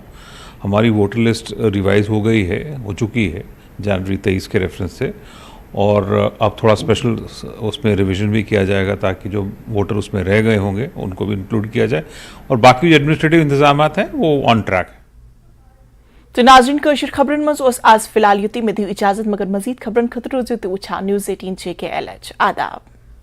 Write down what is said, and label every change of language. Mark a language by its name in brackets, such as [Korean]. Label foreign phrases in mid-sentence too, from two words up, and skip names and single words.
[Urdu] ہماری ووٹر لسٹ ریوائز ہو گئی ہے, ہو چکی ہے جنوری 23 کے ریفرنس سے, اور اب تھوڑا اسپیشل اس میں ریویژن بھی کیا جائے گا تاکہ جو ووٹر اس میں رہ گئے ہوں گے ان کو بھی انکلوڈ کیا جائے, اور باقی جو ایڈمنسٹریٹو انتظامات ہیں وہ آن ٹریک ہیں. [Kashmiri] तो नाज़रीन कशर खबरन मज आज फिलहाल युति में दी इजाजत मगर मजीद खबरन खतर रोज़ तो वुछान न्यूज़ 18 JKLH आदाब।